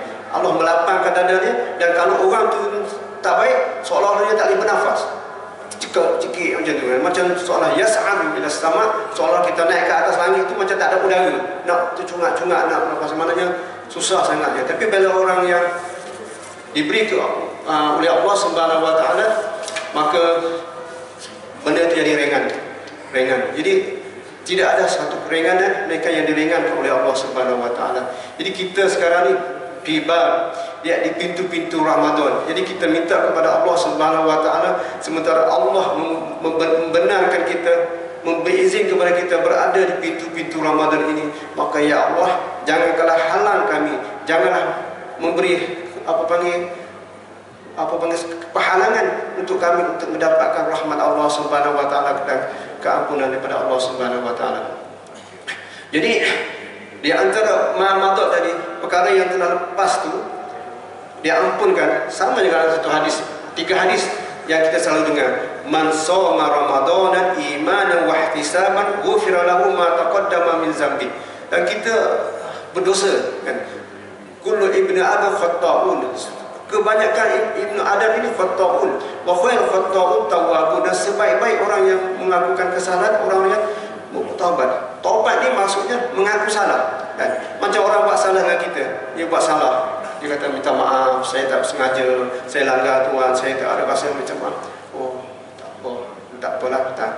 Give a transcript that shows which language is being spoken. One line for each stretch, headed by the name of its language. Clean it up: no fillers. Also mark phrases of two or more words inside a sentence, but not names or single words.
Malay: Allah melapangkan dada dia. Dan kalau orang tu tak baik, seolah-olah dia tak boleh bernafas, cekik macam tu, macam seolah
Arabic: يصعد إلى السماء,
Malay: seolah kita naik ke atas langit itu macam tak ada udara, nak tercungak-cungak nak bernafas, maknanya susah sangatnya. Tapi bila orang yang diberi oleh
Arabic: الله سبحانه وتعالى,
Malay: maka benda itu jadi ringan. Jadi tidak ada satu keringanan mereka yang diringankan oleh
Arabic: الله سبحانه وتعالى.
Malay: Jadi kita sekarang ni tiba di pintu-pintu Ramadan. Jadi kita minta kepada
Arabic: الله سبحانه وتعالى,
Malay: sementara Allah membenarkan kita, memberi izin kepada kita berada di pintu-pintu Ramadan ini, maka ya Allah, janganlah halang kami, janganlah memberi kehalangan untuk kami untuk mendapatkan rahmat
Arabic: الله سبحانه وتعالى
Malay: dan keampunan daripada Allah Subhanahu wa taala. Jadi di antara mamadot tadi, perkara yang telah lepas tu dia ampunkan, sama dengan satu hadis, 3 hadis yang kita selalu dengar.
Arabic: من صام رمضان إيمانا واحتسابا غفر له ما تقدم من ذنبه.
Malay: Dan kita berdosa kan.
Arabic: كل ابن آدم خطاء.
Malay: Kebanyakan ibnu Adam ini khata'un.
Arabic: وخير الخطائين التوابون.
Malay: Dan sebaik-baik orang yang melakukan kesalahan, orang yang bertaubat. Taubat ni maksudnya mengaku salah kan? Macam orang buat salah dengan kita, dia buat salah, dia kata minta maaf, saya tak sengaja, saya langgar Tuhan, saya tak ada rasa macam oh tak apalah tak.